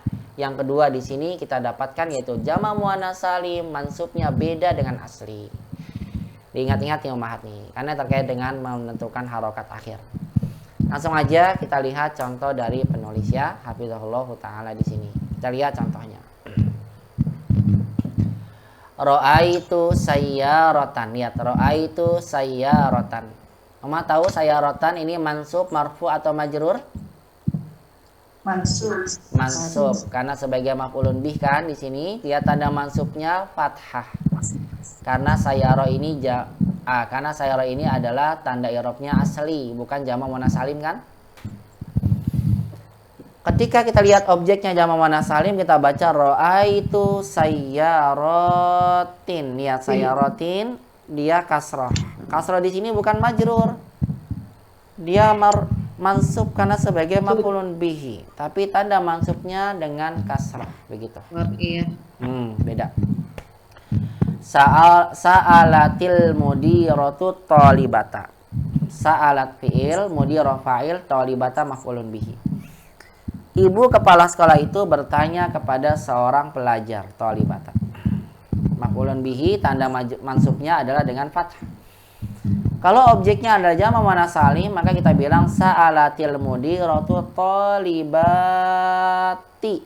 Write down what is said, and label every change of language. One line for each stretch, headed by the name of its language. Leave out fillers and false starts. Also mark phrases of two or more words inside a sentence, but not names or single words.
Indonesian: Yang kedua di sini kita dapatkan yaitu
Arabic: جمع مؤنث سالم,
Indonesian: mansubnya beda dengan asli. Diingat-ingat nih Ummahat nih, karena terkait dengan menentukan harokat akhir. Langsung aja kita lihat contoh dari penulis ya,
Arabic: حفظه الله تعالى
Indonesian: di sini. Kita lihat contohnya.
Arabic: رأيت سيارةً.
Indonesian: Lihat,
Arabic: رأيت سيارةً.
Indonesian: Oma tahu sayyaratan ini mansub, marfu atau majrur? Mansub. Karena sebagai
Arabic: مفعول به
Indonesian: kan di sini, dia tanda mansubnya fathah. Karena sayyara ini karena sayyara ini adalah tanda i'rabnya asli, bukan
Arabic: جمع مؤنث سالم
Indonesian: kan? Ketika kita lihat objeknya
Arabic: جمع مؤنث سالم,
Indonesian: kita baca
Arabic: رأيت سياراتٍ.
Indonesian: Lihat sayyaratin, dia kasrah. Kasrah di sini bukan majrur. Dia mansub karena sebagai
Arabic: مفعول به,
Indonesian: tapi tanda mansubnya dengan kasrah, begitu. Iya. Beda.
Arabic: سألت المديرة طالبةً. سألت فعل، مديرة فاعل، طالبةً مفعول به.
Indonesian: Ibu kepala sekolah itu bertanya kepada seorang pelajar, thalibata.
Arabic: مفعول به,
Indonesian: tanda mansubnya adalah dengan fathah. Kalau objeknya adalah
Arabic: جمع مؤنث سالم,
Indonesian: maka kita bilang
Arabic: سألت المديرة طالباتٍ.